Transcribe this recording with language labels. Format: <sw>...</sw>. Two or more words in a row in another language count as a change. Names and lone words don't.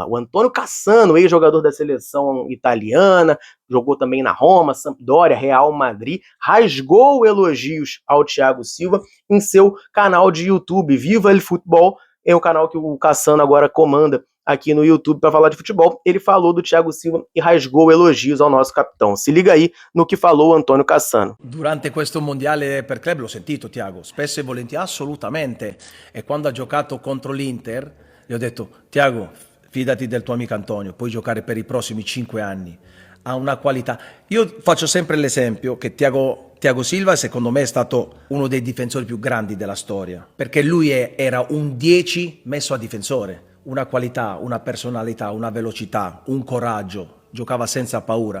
<pt>O Antônio Cassano, ex-jogador da seleção italiana, jogou também na Roma, Sampdoria, Real Madrid, rasgou elogios ao Thiago Silva em seu canal de YouTube, Viva el Futebol, é o canal que o Cassano agora comanda aqui no YouTube para falar de futebol. Ele falou do Thiago Silva e rasgou elogios ao nosso capitão. Se liga aí no que falou o Antônio Cassano.</pt> <it>Durante questo mondiale per club l'ho sentito Thiago, spesso e volentieri, assolutamente. E quando ha giocato contro l'Inter, gli ho detto: Thiago, fidati del tuo amico Antonio, puoi giocare per i prossimi 5 anni. Ha una qualità. Io faccio sempre l'esempio che Thiago Silva secondo me è stato uno dei difensori più grandi della storia, perché lui era un 10 messo a difensore, una qualità, una personalità, una velocità, un coraggio, giocava senza paura.</it>